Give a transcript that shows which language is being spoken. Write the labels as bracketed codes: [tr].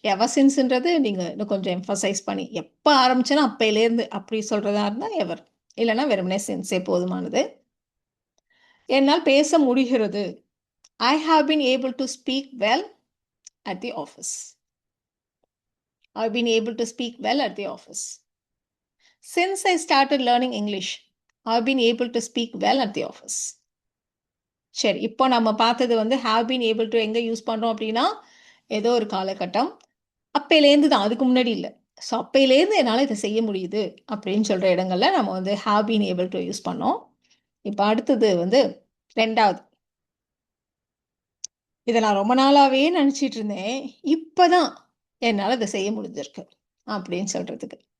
[ta] எவர் சின்ஸ்ன்றது நீங்கள் இன்னும் கொஞ்சம் எம்ஃபசைஸ் பண்ணி எப்போ ஆரம்பிச்சேன்னா அப்பையிலேருந்து அப்படி சொல்கிறதா இருந்தால் எவர், இல்லைன்னா வெறுமனே சின்ஸே போதுமானது. என்னால் பேச முடிகிறது. [en] I have been able to speak well at the office. I've been able to speak well at the office. Since I started learning English, I've been able to speak well at the office. [ta] சரி, இப்போ நம்ம பார்த்தது வந்து [en] have been able to [ta] எங்கே use பண்ணுறோம் அப்படின்னா ஏதோ ஒரு காலகட்டம் அப்பையிலேருந்து தான், அதுக்கு முன்னாடி இல்லை. ஸோ அப்பையிலேருந்து என்னால் இதை செய்ய முடியுது அப்படின்னு சொல்கிற இடங்கள்ல நம்ம வந்து have been able to use பண்ணோம். இப்போ அடுத்தது வந்து ரெண்டாவது, இதை நான் ரொம்ப நாளாகவே நினச்சிட்டு இருந்தேன், இப்போ தான் என்னால் இதை செய்ய முடிஞ்சிருக்கு அப்படின்னு சொல்கிறதுக்கு.